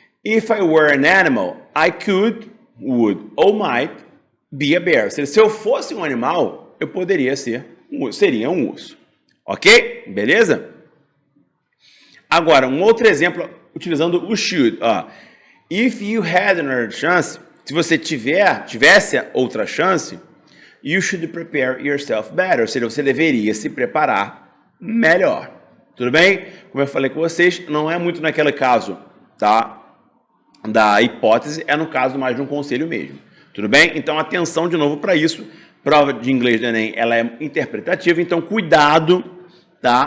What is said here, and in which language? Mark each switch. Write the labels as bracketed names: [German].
[English] If I were an animal, I could, would or might be a bear. [Portuguese] Ou seja, se eu fosse um animal, eu poderia ser seria um urso. Ok? Beleza? Agora, um outro exemplo utilizando o should. Ó. [English] If you had another chance, [Portuguese] se você tivesse outra chance, [English] you should prepare yourself better. [Portuguese] Ou seja, você deveria se preparar melhor. Tudo bem? Como eu falei com vocês, não é muito naquele caso, tá? Da hipótese, é no caso mais de um conselho mesmo. Tudo bem? Então, atenção de novo para isso. Prova de inglês do Enem, ela é interpretativa, então cuidado, tá?